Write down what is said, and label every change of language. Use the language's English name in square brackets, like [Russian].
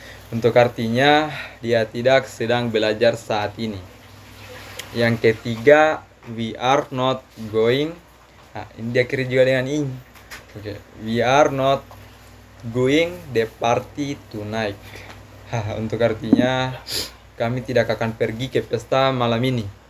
[Indonesian] Untuk artinya dia tidak sedang belajar saat ini. Yang ketiga, [English] we are not going. [Indonesian] Ini diakhiri juga dengan ing. [English] We are not going the party tonight. [Indonesian] Untuk artinya kami tidak akan pergi ke pesta malam ini.